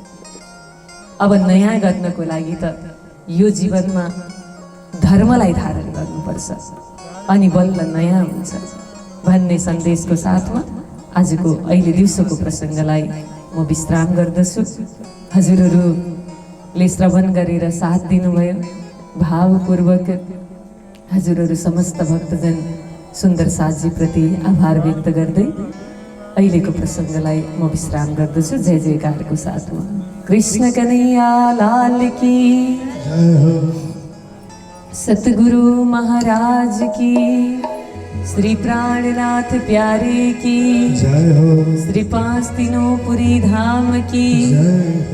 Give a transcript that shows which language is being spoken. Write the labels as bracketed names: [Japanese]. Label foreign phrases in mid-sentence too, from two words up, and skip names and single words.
[Nepali] अब नयाँ गर्नको लागि त यो जीवनमा धर्मलाई धारण गर्नुपर्छ अनि बल्ल नयाँ हुन्छ भन्ने सन्देशको साथमा आजको अहिले दिउँसोको प्रसङ्गलाई म विश्राम गर्दछु। हजुरहरूले श्रवण गरेर साथ दिनुभयो, भावपूर्वक हजुरहरू समस्त भक्तजन सुन्दर साथजी प्रति आभार व्यक्त गर्दै अहिलेको प्रसङ्गलाई म विश्राम गर्दछु। [Hindi] जय [Nepali] जयकारको साथमा [Hindi] कृष्ण कन्हैया लाल की जय हो, सतगुरु महाराज की, श्री प्राणनाथ प्यारे की जय हो, श्री पांच तीनों पुरी धाम की, जय हो,